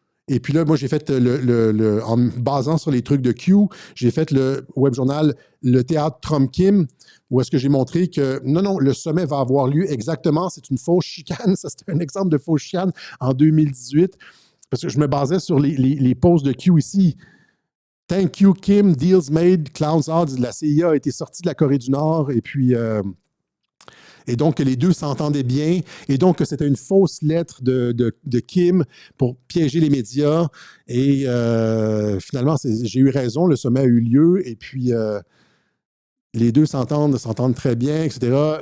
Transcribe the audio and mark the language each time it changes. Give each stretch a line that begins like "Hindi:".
French: Et puis là, moi, j'ai fait en me basant sur les trucs de Q, j'ai fait le web journal Le Théâtre Trump-Kim, où est-ce que j'ai montré que non, le sommet va avoir lieu exactement, c'est une fausse chicane. Ça, c'était un exemple de fausse chicane en 2018, parce que je me basais sur les posts de Q ici.
English: Thank you, Kim, deals made, clowns out.
French: La CIA a été sortie de la Corée du Nord, et puis... et donc, les deux s'entendaient bien. Et donc, c'était une fausse lettre de Kim pour piéger les médias. Et finalement, j'ai eu raison, le sommet a eu lieu. Et puis, les deux s'entendent très bien, etc.